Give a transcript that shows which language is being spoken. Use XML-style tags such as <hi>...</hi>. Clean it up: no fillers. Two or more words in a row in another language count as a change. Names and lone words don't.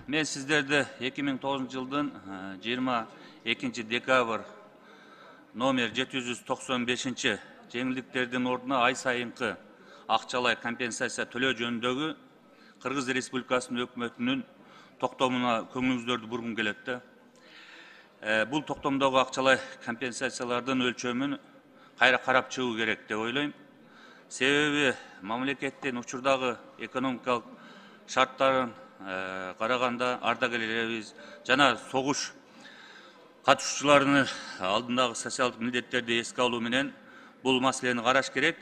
<kk>Мен сіздерді 2009 жылдың 22 декабр номер 795 жеңілдіктердің орнына ай сайынғы ақчалай компенсация</kk> <ky>төлөө жөнүндөгү Кыргыз Республикасынын өкмөтүнүн токтомуна көңүлүңүздөрдү бургум келет. Бул токтомдогу акчалай компенсациялардын өлчөмүн кайра карап чыгуу керек деп ойлойм. Себеби мамлекеттин учурдагы экономикалык шарттарын караганда ардагерлерибиз жана согуш катышуучуларынын алдындагы социалдык милдеттерди эске алуу менен бул маселени караш керек.</ky>